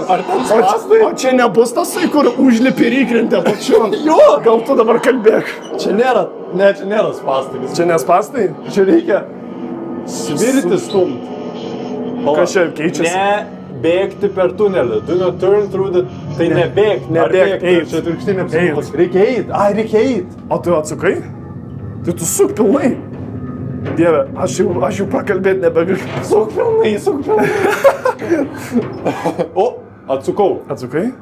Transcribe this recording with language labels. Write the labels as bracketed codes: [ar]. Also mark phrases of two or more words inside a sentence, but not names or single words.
[lt] Ar ten spąstai? O čia nebus tasai, kur užlipi ir įkrenti apačion. Jo! Gal tu dabar kalbėk. Čia nėra spąstai. Čia nespastai? Čia reikia svirti stumt. Kas čia keičiasi? Ne bėgti per tunelį. [en] Do not turn through the... [lt] Tai nebėgti. Nebėgt, eit. Čia atvirkštinė psichologija. Reikia eit. Reikia eit. O tu atsukai? Tai tu suk pilnai. Dieve, aš jau prakalbėti nebegaliu. Suk pilnai. O, atsukau. Atsukai?